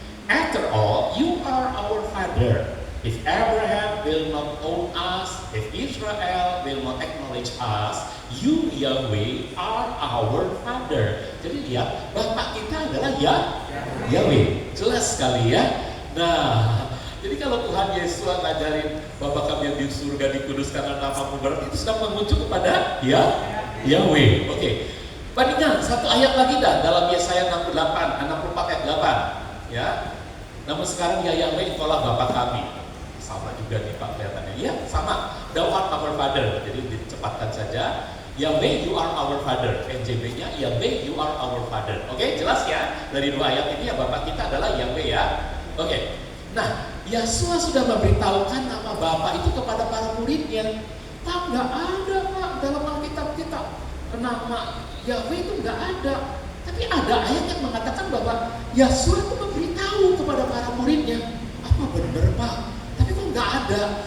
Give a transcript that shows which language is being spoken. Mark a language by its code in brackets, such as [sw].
[en] After all, you are our father. If Abraham will not own us, if Israel will not acknowledge us, you Yahweh are our father. [id] Jadi lihat, Bapak kita adalah Yahweh. Jelas sekali ya. Nah, jadi kalau Tuhan Yesus ngajarin Bapa kami yang di surga dikuduskan namamu, berarti itu sedang mengucu kepada Yahweh. Oke. Bandingkan satu ayat lagi dah dalam Yesaya 64 ayat 8. Ya. Namun sekarang ya Yahweh, engkaulah Bapa kami. Sama juga nih Pak kelihatannya. Iya, sama. [en] Thou art our father. [id] Jadi dicepatkan saja. [en] Yahweh, you are our father. NJB-nya Yahweh, you are our father. [id] Oke, jelas ya? Dari dua ayat ini ya Bapak kita adalah Yahweh ya. Oke. Nah, Yesus sudah memberitahukan nama Bapa itu kepada para muridnya. Pak, nggak ada Pak dalam Alkitab kita. Nama Yahweh itu nggak ada. Tapi ada ayat yang mengatakan bahwa Yesus itu memberitahu kepada para muridnya. Apa benar Pak? Tapi kok nggak ada?